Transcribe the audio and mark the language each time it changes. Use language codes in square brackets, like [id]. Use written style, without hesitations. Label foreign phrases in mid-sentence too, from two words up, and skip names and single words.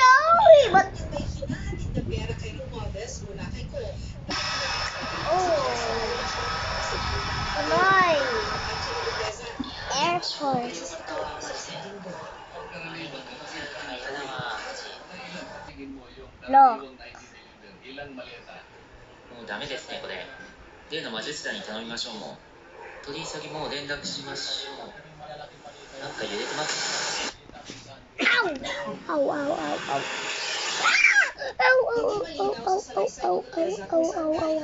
[en] No, but... Oh. Tuloy. Air Force. No. [ja] もうダメですね、これ。例の魔術師に頼みましょうもう。取り急ぎもう連絡しましょう。なんか揺れてます。 Ow! Ow, ow, ow, ow. Ow, ow, ow, ow, ow, ow, ow, ow, ow.